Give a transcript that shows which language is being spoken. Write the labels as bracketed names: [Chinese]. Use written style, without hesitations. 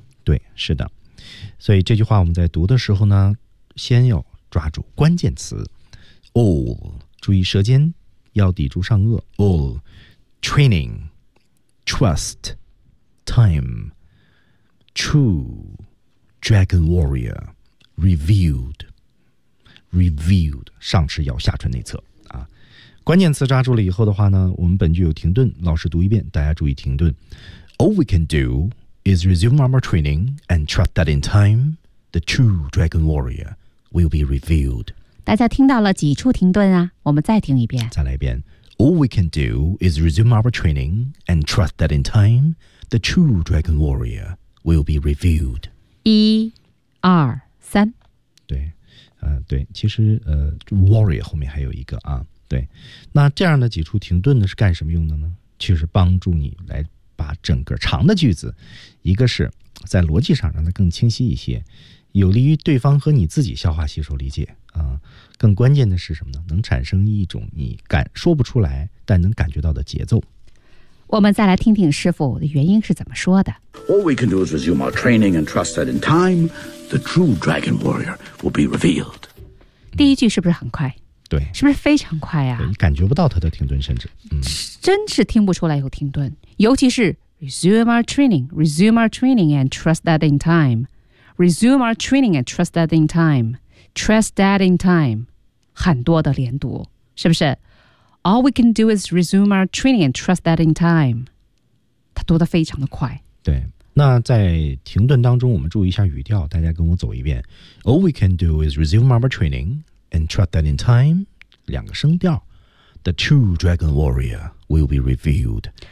[Chinese] 对，是的，所以这句话我们在读的时候呢，先要抓住关键词 all， 注意舌尖要抵住上颚 [English] all， training， trust， time， true， dragon warrior， revealed， revealed， [Chinese] 上齿咬下唇内侧啊。关键词抓住了以后的话呢，我们本句有停顿，老师读一遍，大家注意停顿。 [English] All we can doIs resume armor training and trust that in time, the true dragon warrior will be revealed. [Chinese] 大家听到了几处停顿啊？我们再听一遍。再来一遍。 [English] All we can do is resume armor training and trust that in time, the true dragon warrior will be revealed. [Chinese] 一、二、三。对，对，其实warrior 后面还有一个啊。对，那这样的几处停顿呢是干什么用的呢？其实帮助你来。把整个长的句子，一个是在逻辑上让它更清晰一些，有利于对方和你自己消化吸收理解啊。更关键的是什么呢？能产生一种你感说不出来但能感觉到的节奏。我们再来听听师傅的原因是怎么说的。 [English] All we can do is resume our training and trust that in time, the true dragon warrior will be revealed. [Chinese] 第一句是不是很快？对，是不是非常快啊？感觉不到他的停顿，甚至、真是听不出来有停顿。尤其是 [English] resume our training, resume our training and trust that in time, resume our training and trust that in time, trust that in time, [Chinese] 很多的连读，是不是？ [English] All we can do is resume our training and trust that in time. [Chinese] 他读得非常的快。对，那在停顿当中，我们注意一下语调，大家跟我走一遍。 [English] All we can do is resume our training. And trust that in time, [Chinese] 两个声调 [English] the true dragon warrior will be revealed.